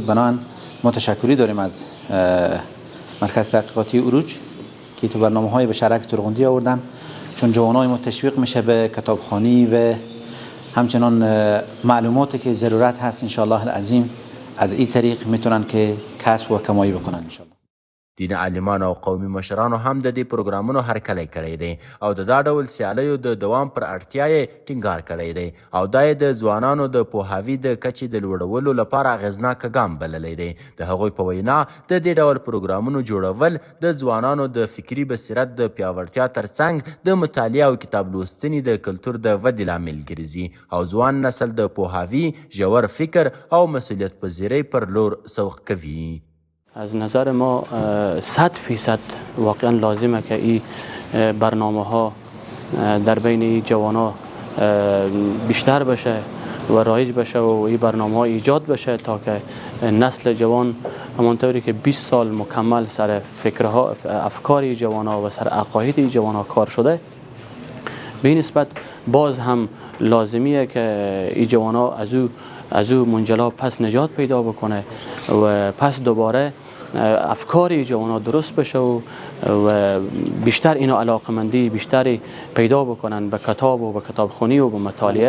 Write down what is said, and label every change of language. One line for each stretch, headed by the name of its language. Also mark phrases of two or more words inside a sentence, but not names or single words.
Persian: بنابراین ما تشکری داریم از مرکز تحقیقاتی عروج که تو برنامه های به شهرک تورغونډۍ آوردن چون جوانای ما تشویق میشه به کتابخوانی و همچنان معلوماتی که ضرورت هست
Arabic: ان شاء الله العظیم
Persian: از این طریق میتونن که کسب و کمایی بکنن
Arabic: ان شاء الله.
Pashto: دیني عالمان او قومي مشرانو هم د دې پروګرامونو هرکلی کړی دی او د دا ډول سیالیو د دوام پر اړتیا یې ټینګار کړی دی او دا یې د ځوانانو د پوهاوي د کچې د لوړولو لپاره اغېزناک ګام بللی دی. د هغوی په وینا د دې ډول پروګرامونو جوړول د ځوانانو د فکري بصیرت د پیاوړتیا ترڅنګ د مطالعې او کتاب لوستنې د کلتور د ودې لامل ګرځي او ځوان نسل د پوهاوي، ژور فکر او مسؤلیت پذیرۍ پر لور سوق کوي.
Persian: از نظر ما 100% واقعا لازمه که این برنامه ها در بین جوان ها بیشتر بشه و رایج بشه و این برنامه ها ایجاد بشه تا که نسل جوان همانطوری که 20 سال مکمل سر فکرها، افکار جوان ها و سر عقاید جوان ها کار شده، به این نسبت باز هم لازمیه که این جوان ها از او منجلا پس نجات پیدا بکنه و پس دوباره افکار جوانان درست بشه و بیشتر اینا علاقمندی بیشتری پیدا بکنن به کتاب و به کتابخوانی و به مطالعه.